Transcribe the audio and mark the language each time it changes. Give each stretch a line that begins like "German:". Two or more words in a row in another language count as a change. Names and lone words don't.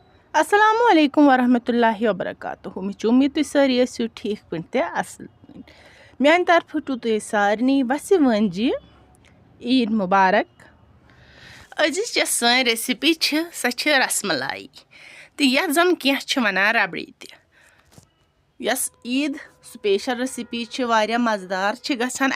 Arabic: Assalamu alaikum warahmatullahi wabarakatuh.
Kashmiri: میٛہ اُمید تُہۍ سٲری ٲسِو ٹھیٖک پٲٹھۍ تہِ اَصٕل پٲٹھۍ. میٛانہِ طرفہٕ چھُ تُہۍ سارنٕے وَسِوٲنجہِ عیٖد مُبارک. أزِچ یۄس سٲنۍ ریسِپی چھِ سۄ چھِ رسملایی تہٕ یَتھ زَن کینٛہہ چھِ وَنان ربڑی تہِ. یۄس عیٖد
English: special recipe
Kashmiri: چھِ واریاہ مَزٕدار چھِ گژھان.